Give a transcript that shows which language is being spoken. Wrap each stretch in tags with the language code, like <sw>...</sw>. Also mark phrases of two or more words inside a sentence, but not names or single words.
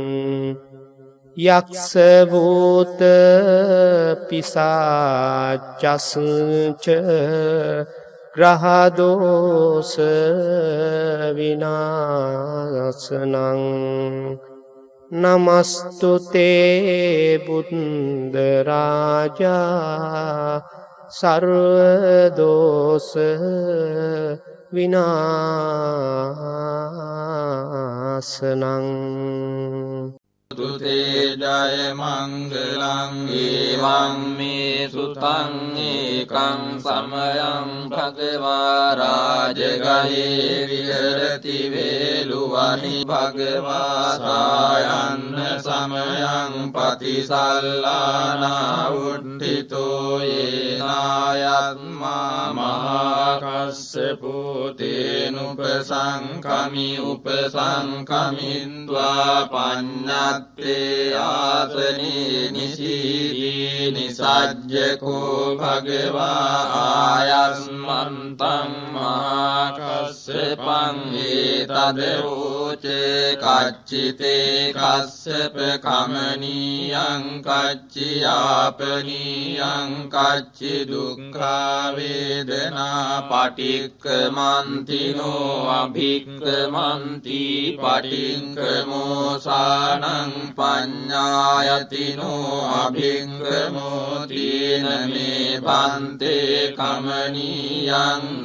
<pi>යක්ෂ භූත පිසාචස්ච ග්‍රහ දෝෂ විනාශනං නමස්තුතේ බුද්ධ රාජා සර්ව දෝෂ විනාශනං තුතේ ජය මංගලං ඒවං මේ සුතං ඒකං සමයං භගවා රාජගහේ විහෙරති වේලුවනි භගවා සායන්න සමයං පතිසල්ලානා උද්ධිතෝ යේනායත්මා මහා කස්සපෝ තේනුපසංකමි උපසංකමින්ද්වා පඤ්ඤත්තේ ආසනේ නිසීදී නිසජ්ජකෝ භගවා ආයස්මන්තං මහා කස්සපං ඒතදෝචේ කච්චිතේ කස්සප කමනීයං කච්චියාපනීයං කච්චි දුක්ඛා වේදනා පටික්කමන්තිනෝ අභික්කමන්ති පටික්කමෝ සානං පඤ්ඤායතිනෝ අභික්කමෝ තීන මේ බන්තේ කමනීයං</pi>